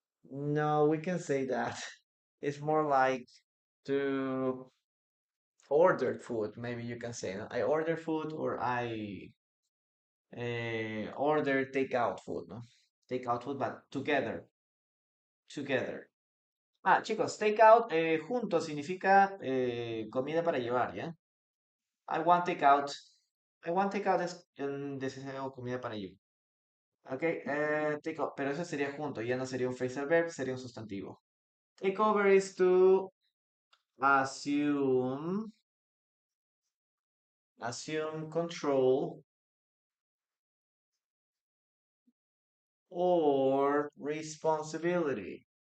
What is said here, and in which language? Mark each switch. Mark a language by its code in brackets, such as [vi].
[en] No, we can say that. It's more like to order food. Maybe you can say, no? I order food or I order takeout food, ¿no? Takeout food, but together, together. [es] Ah, chicos, takeout junto significa comida para llevar, ¿ya? [en] I want takeout. I want takeout [es] es deseo comida para llevar. Ok, take over, pero eso sería junto, ya no sería un phrasal verb, sería un sustantivo. [en] Take over is to assume, assume control or responsibility.